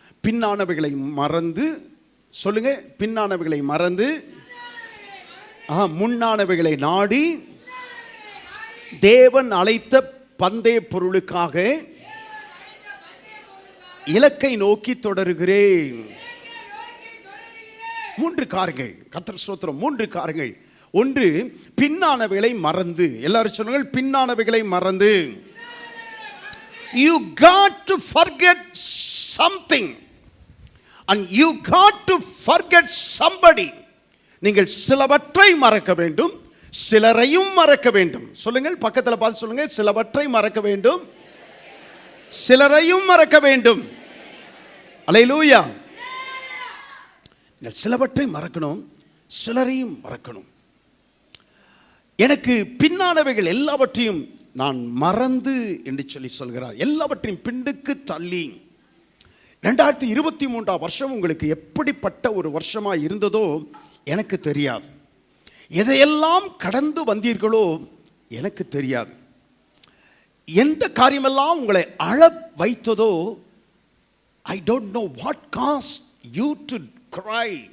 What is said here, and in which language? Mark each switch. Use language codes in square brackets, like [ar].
[ta] பின்னானவைகளை மறந்து, சொல்லுங்க, பின்னானவைகளை மறந்து முன்னானவைகளை நாடி தேவன் அழைத்த பந்தய பொருளுக்காக இலக்கை நோக்கி தொடருகிறேன். 3 காரியங்கள், கர்த்தர் ஸ்தோத்திரம், 3 காரியங்கள். ஒன்று, பின்னானவைகளை மறந்து. எல்லாரும் சொல்லுங்கள், பின்னானவைகளை மறந்து. [en] You got to forget something and you got to forget somebody. [ta] நீங்கள் சிலவற்றை மறக்க வேண்டும், சிலரையும் மறக்க வேண்டும். சொல்லுங்கள், பக்கத்தில் பார்த்து சொல்லுங்க, சிலவற்றை மறக்க வேண்டும், சிலரையும் மறக்க வேண்டும். அல்லேலூயா. நீங்கள் சிலவற்றை மறக்கணும், சிலரையும் மறக்கணும். எனக்கு பின்னானவைகள் எல்லாவற்றையும் நான் மறந்து என்று சொல்கிறார். எல்லாவற்றையும் பின்னுக்கு தள்ளி. 2023 வருஷம் உங்களுக்கு எப்படிப்பட்ட ஒரு வருஷமா இருந்ததோ எனக்கு தெரியாது. எதையெல்லாம் கடந்து வந்தீர்களோ எனக்கு தெரியாது. எந்த காரியமெல்லாம் உங்களை அழ வைத்ததோ, [en] I don't know what caused you to cry.